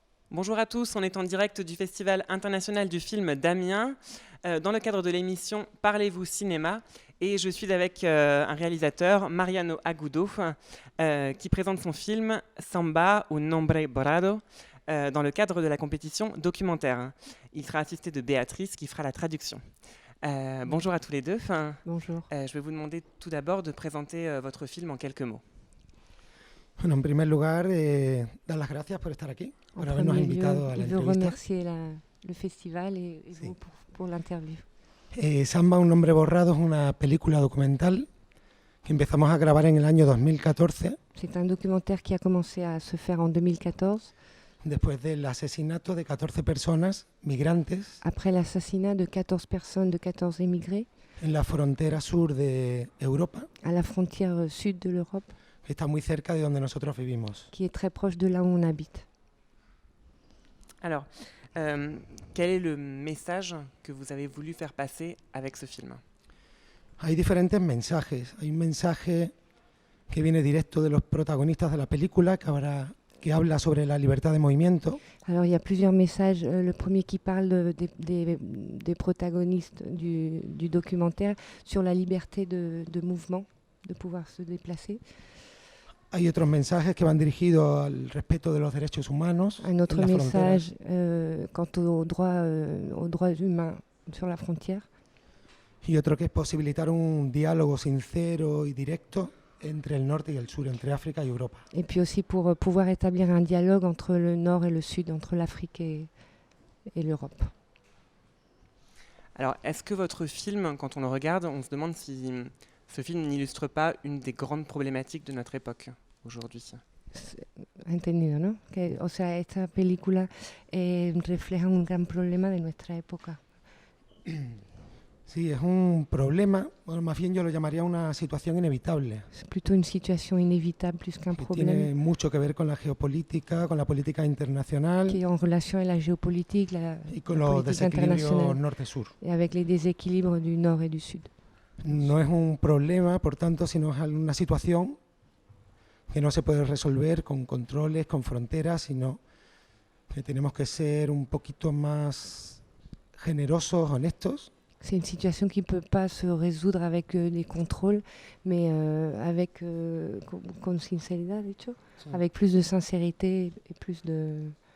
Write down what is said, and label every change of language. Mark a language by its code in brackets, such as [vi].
[fr] Bonjour à tous, on est en direct du Festival international du film d'Amiens, dans le cadre de l'émission Parlez-vous cinéma, et je suis avec un réalisateur, Mariano Agudo, qui présente son film Samba un nombre borrado, dans le cadre de la compétition documentaire. Il sera assisté de Béatrice qui fera la traduction. Bonjour à tous les deux. Bonjour. Je vais vous demander tout d'abord de présenter votre film en quelques mots. [es] Bueno, en primer lugar, dar las gracias por estar aquí, por habernos invitado a la [fr] il veut [es] entrevista. [fr] remercier le festival et vous pour l'interview. [es] Samba, un nombre borrado es una película documental que empezamos a grabar en el año 2014. [fr] C'est un documentaire qui a commencé à se faire en 2014. [es] Después del asesinato de 14 personas migrantes [fr] Après l'assassinat de 14 personnes, de 14 émigrés, [es] en la frontera sur de Europa, [fr] à la frontière sud de l'Europe, [es] que está muy cerca de donde nosotros vivimos. [fr] qui est très proche de là où on habite. Alors, quel est le message que vous avez voulu faire passer avec ce film ? [es] Hay diferentes mensajes. Hay un mensaje que viene directo de los protagonistas de la película, que habla sobre la libertad de movimiento. [fr] Alors il y a plusieurs messages. Le premier qui parle des protagonistes du documentaire sur la liberté de mouvement, de pouvoir se déplacer. [es] Hay otros mensajes que van dirigidos al respeto de los derechos humanos. [fr] Un autre [es] en la frontera. [fr] message quant aux droits humains sur la frontière. [es] Y otro que es posibilitar un diálogo sincero y directo entre el norte y el sur, entre África y Europa. [fr] Et puis aussi pour pouvoir établir un dialogue entre le nord et le sud, entre l'Afrique et l'Europe. Alors, est-ce que votre film, quand on le regarde, on se demande si ce film n'illustre pas une des grandes problématiques de notre époque aujourd'hui ? [es] Entendido, ¿no? O sea, esta película refleja un gran problema de nuestra época. Sí, es un problema, bueno, más bien yo lo llamaría una situación inevitable. [fr] C'est plutôt une situation inévitable plus qu'un [es] Que [fr] problème. [es] tiene mucho que ver con la geopolítica, con la política internacional [fr] Qui est en relation avec la géopolitique, [es] y con [fr] la [es] los [fr] politique [es] desequilibrios [fr] internationale [es] norte-sur. [fr] et avec les déséquilibres du nord et du sud. [es] No es un problema, por tanto, sino es una situación que no se puede resolver con controles, con fronteras, sino que tenemos que ser un poquito más generosos, honestos. [fr] C'est une situation qui ne peut pas se résoudre avec des contrôles, mais avec [es] con sinceridad, dicho, Sí. [fr] avec plus de sincérité et plus de,